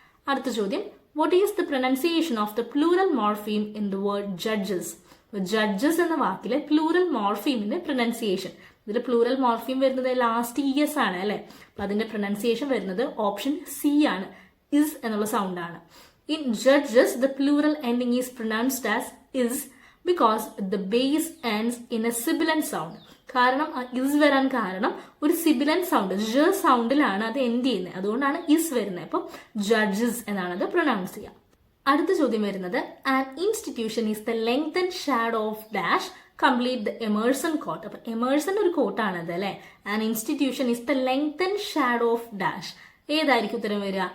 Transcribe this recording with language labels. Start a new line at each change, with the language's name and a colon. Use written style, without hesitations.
Malayalam: അടുത്ത ചോദ്യം,
English: What is the pronunciation of the plural morpheme in the word judges?
Malayalam: Judges എന്ന വാക്കിലെ plural മോർഫീമിന്റെ pronunciation, ഇതിൽ plural morpheme വരുന്നത് last ഇയസ് ആണ് അല്ലെ. അപ്പൊ അതിന്റെ പ്രൊനൗൺസിയേഷൻ വരുന്നത് ഓപ്ഷൻ സി ആണ്. ഇസ് എന്നുള്ള സൗണ്ട് ആണ്.
English: In judges, the plural ending is pronounced as is because the base ends in a sibilant sound.
Malayalam: കാരണം ഇസ് വരാൻ കാരണം ഒരു സിബിലന്റ് സൗണ്ട്, ജ സൗണ്ടിലാണ് അത് എൻഡ് ചെയ്യുന്നത്. അതുകൊണ്ടാണ് ഇസ് വരുന്നത്. അപ്പം ജഡ്ജസ് എന്നാണ് അത് പ്രൊനൗൺസ് ചെയ്യുക. അടുത്ത ചോദ്യം വരുന്നത്,
English: An institution is the length and shadow of dash complete the Emerson quote.
Malayalam: അപ്പൊ എമേഴ്സൺ ഒരു കോട്ടാണത് അല്ലെ.
English: An institution is the length and shadow of dash.
Malayalam: ഏതായിരിക്കും ഉത്തരം വരിക?